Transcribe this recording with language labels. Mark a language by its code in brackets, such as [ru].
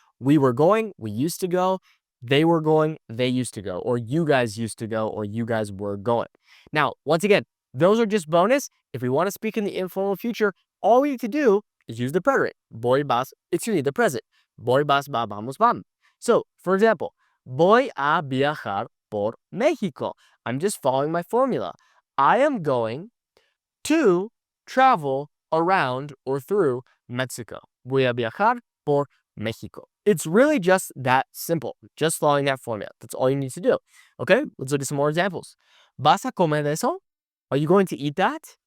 [en] We were going, we used to go. They were going, they used to go, or you guys used to go, or you guys were going. Now, once again, those are just bonus. If we want to speak in the informal future, all we need to do is use the preterite. [es] Voy, vas, [en] it's really the present. [es] Voy, vas, va, vamos, vam. [en] So, for example, [es] voy a viajar por México. [en] I'm just following my formula. I am going to travel around or through Mexico. [es] Voy a viajar por México. [en] It's really just that simple. Just following that formula. That's all you need to do. Okay, let's look at some more examples. [es] ¿Vas a comer eso? [en] Are you going to eat that?